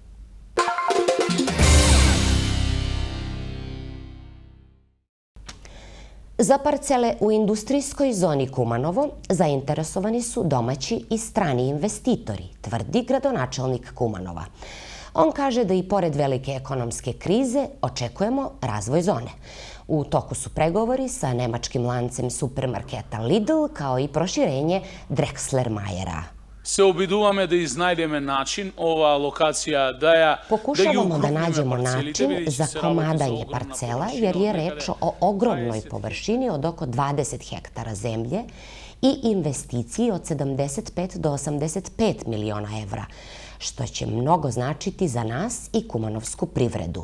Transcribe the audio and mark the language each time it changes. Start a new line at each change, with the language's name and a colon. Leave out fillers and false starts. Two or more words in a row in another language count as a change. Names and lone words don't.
Serbian: Za parcele u industrijskoj zoni Kumanovo zainteresovani su domaći i strani investitori, tvrdi gradonačelnik Kumanova. On kaže da i pored velike ekonomske krize očekujemo razvoj zone. U toku su pregovori sa nemačkim lancem supermarketa Lidl, kao i proširenje Drexler-Mayera.
Macedonian: Se obiduvаме да изнајдеме начин, ова локација да ја...
Serbian: Pokušavamo da nađemo način za komadanje parcela, jer je reč o ogromnoj površini od oko 20 hektara zemlje i investiciji od 75 do 85 miliona evra, što će mnogo značiti za nas i kumanovsku privredu.